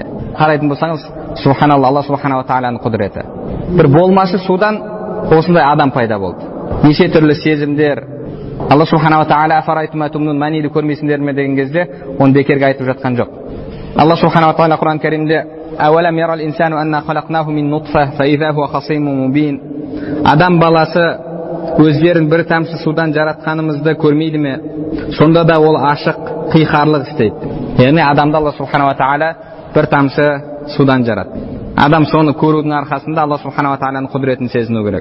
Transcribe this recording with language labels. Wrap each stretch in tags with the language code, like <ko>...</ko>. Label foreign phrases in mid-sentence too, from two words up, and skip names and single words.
<kk>Қарайтын болсаңыз, субханалла, Алла субханала тағаланың құдіреті. Бір болмашы судан осындай адам пайда болды. Неше түрлі сезімдер. Алла субханала тағала</kk> <ar>أفرأيتم ما تمنون,</ar> <kk>мәниді көрмейсіңдер ме деген кезде оны бекерге айтып жатқан жоқ. Алла субханала тағала Құран кәрімде</kk> <ar>أولم ير الإنسان أنا خلقناه من نطفة فإذا هو خصيم مبين.</ar> <kk>Адам баласы өздерін бір тамшы судан жаратқанымызды көрмейді ме? Сонда да ол ашық, қиқарлық істейді. Яғни адамды Алла субханала тағала бір тамшы судан жаратты. Адам соны көрудің арқасында Алла субханала тағаланың құдіретін сезіну керек.</kk>